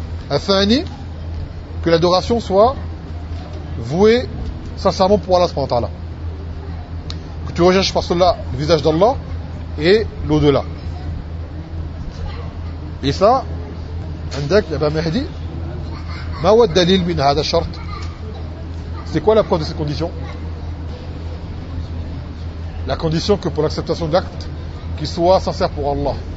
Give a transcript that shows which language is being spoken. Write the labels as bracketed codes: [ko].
[fr] Athani, que l'adoration soit vouée sincèrement pour Allah subhanahu wa ta'ala. Que tu recherches par cela le visage d'Allah et l'au-delà. Et ça, [ar] عندك يا ابو مهدي ما هو الدليل من هذا الشرط [fr] c'est quoi la preuve de ces conditions? La condition que pour l'acceptation d'acte qu'il soit sincère pour Allah.